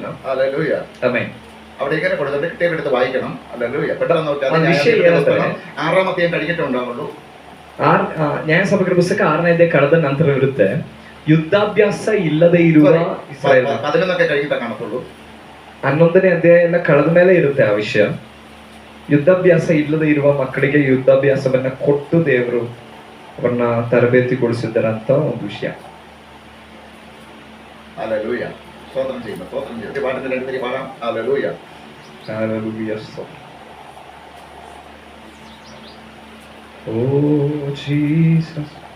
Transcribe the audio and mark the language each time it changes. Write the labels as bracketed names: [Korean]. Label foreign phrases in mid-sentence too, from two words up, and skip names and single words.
[Malayalam] ഹല്ലേലൂയ. [Kannada] ಆಮೇಲೆ [Malayalam] അവിടെ ഇങ്ങനെ കൊടുത്തിട്ട് കിട്ടിയെടുത്ത് വായിക്കണം. ഹല്ലേലൂയ. പെട്ടെന്ന് നോക്കിയാൽ [Kannada] ಒಂದು ವಿಷಯ ಏನಂದ್ರೆ, [Malayalam] 6ാം അധ്യായം കഴിഞ്ഞിട്ടുണ്ടാവുള്ളൂ. [Kannada] ನ್ಯಾಯಸಭೆಗಳ ಪುಸ್ತಕ 6ನೇ ಅಧ್ಯಾಯ ಕಳೆದ ನಂತರ ಇರುತ್ತೆ. ಯುದ್ಧಾಭ್ಯಾಸ ಇಲ್ಲದೆ ಇರುವ ಇಸ್ರಾಯೇಲ್ [Malayalam] 11 കഴിഞ്ഞിട്ടേ കാണത്തുള്ളൂ. [Kannada] 11ನೇ ಅಧ್ಯಾಯ ಎಲ್ಲ ಕಳೆದ ಮೇಲೆ ಇರುತ್ತೆ ಆ ವಿಷಯ. ಯುದ್ಧಾಭ್ಯಾಸ ಇಲ್ಲದೆ ಇರುವ ಮಕ್ಕಳಿಗೆ ಯುದ್ಧಾಭ್ಯಾಸವನ್ನ ಕೊಟ್ಟು ದೇವರು ಅವರನ್ನ ತರಬೇತಿಗೊಳಿಸಿದ್ದಾರಂತ ಒಂದು ವಿಷಯ. [Malayalam] ഹല്ലേലൂയ. സ്തോത്രം ചെയ്യുന്നു, സ്തോത്രം ചെയ്യുന്നു. ഈ പാട്ടിന്റെ അടുത്ത് പാടാം. ഹല്ലേലൂയ. [English] Hallelujah. Oh Jesus.